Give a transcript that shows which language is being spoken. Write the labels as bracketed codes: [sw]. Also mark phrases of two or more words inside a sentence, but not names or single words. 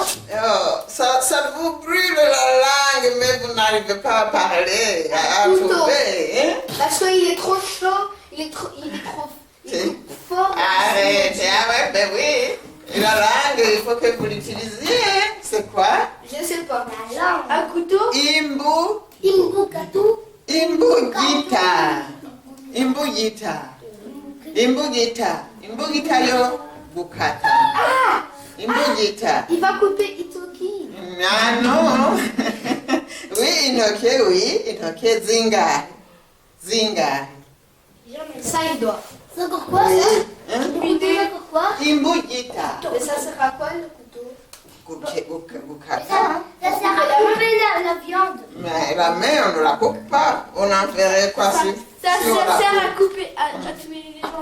[fr] Oh, ça vous brûle la langue, mais vous n'arrivez pas à parler, à Couteau. trouver. Hein? Parce qu'il est trop chaud, il Ben oui. Et la langue, il faut que vous l'utilisiez. C'est quoi? Je sais pas. La langue. Un couteau. [rn] Imbu. Imbukatu. Imbugita. Imbugita. Imbugita. Imbugita yo gukata. Imbugita. [fr] Il va couper Itoki. Ah non. Oui, [rn] intoke zingahe. Zingahe. [fr] 5 doigts. C'est encore quoi Oui. ça? Hein? C'est encore quoi? [rn] Imbugita. [fr] Mais ça sera quoi le couteau? [rn] Gukata. [fr] Ça sert à couper la viande. Mais la main, on ne la coupe pas. On en ferait quoi si Ça si on la sert coupe? à couper, à tuer les gens.